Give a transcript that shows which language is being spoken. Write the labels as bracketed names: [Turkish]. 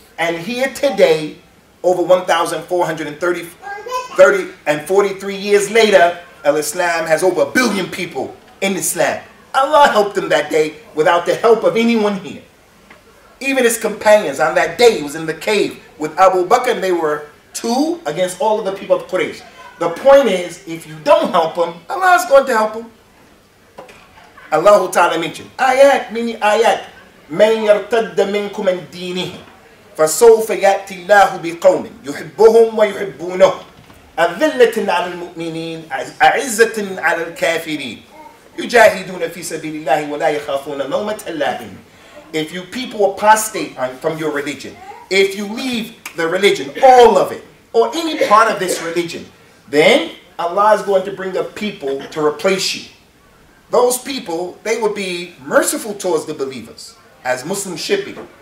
[English] And here today, over 1,443 years later, Islam has over 1 billion people in Islam. Allah helped them that day without the help of anyone here. Even his companions on that day, he was in the cave with Abu Bakr, and they were two against all of the people of Quraysh. The point is, if you don't help them, Allah is going to help them. Allah Ta'ala mentioned, ayat, meaning ayat, [Arabic] man yartadda minkum an dinihi, فسوف يأتي الله بقوم يحبهم ويحبونه أذلة على المؤمنين أعزة على الكافرين يجاهدون في سبيل الله ولا يخافون لومة لائم. [English] If you people apostate from your religion, if you leave the religion, all of it, or any part of this religion, then Allah is going to bring up people to replace you. Those people, they will be merciful towards the believers, as Muslims should be.